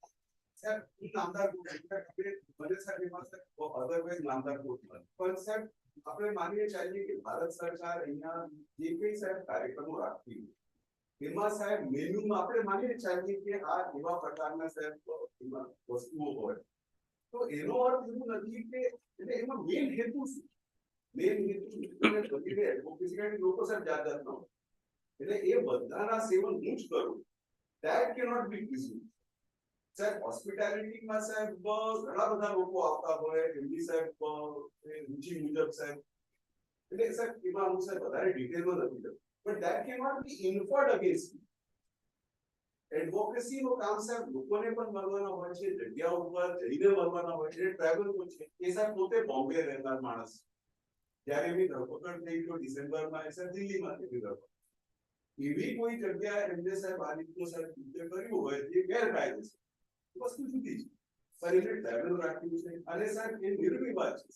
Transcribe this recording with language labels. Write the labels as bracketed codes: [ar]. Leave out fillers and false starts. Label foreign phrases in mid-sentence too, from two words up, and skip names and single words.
[gu] આપણે માનીએ ચાલીએ કે ભારત સરકાર અહીંયા જે કઈ સાહેબ કાર્યક્રમો રાખતી એમાં સાહેબ મેન્યુમાં આપણે માનીએ ચાલીએ કે આ એવા પ્રકારના સાહેબ વસ્તુઓ હોય તો એનો અર્થ એવું નથી કે એટલે એમાં મેઇન હેતુ શું? મેઇન હેતુ એડવોકેસી લોકો સાહેબ જાત ન હોય એટલે એ બધાના સેવન હું જ કરું [en] that cannot be presumed. [gu] સાહેબ હોસ્પિટાલિટીમાં સાહેબ ઘણા બધા લોકો આવતા હોય એમની સાહેબ રુચિ મુજબ સાહેબ એટલે સાહેબ એમાં હું સાહેબ વધારે ડિટેલમાં નથી જતો [en] but that cannot be inferred against me. [gu] એડવોકેસી નું કામ સાહેબ લોકોને પણ મળવાના હોય છે, જગ્યા ઉપર જઈને મળવાના હોય છે, ટ્રાવેલ હોય છે. એ સાહેબ પોતે બોમ્બે રહેનાર માણસ જ્યારે એની ધરપકડ થઈ તો ડિસેમ્બરમાં એ સાહેબ દિલ્હીમાં થઈ ધરપકડ. એવી કોઈ જગ્યા એમને સાહેબ આ રીતનું સાહેબ કૃત્ય કર્યું હોય જે ગેરકાયદેસર વસ્તુ જુદી છે પણ એને ટ્રાવેલ રાખ્યું છે અને સાહેબ એ નિર્વિવાદ છે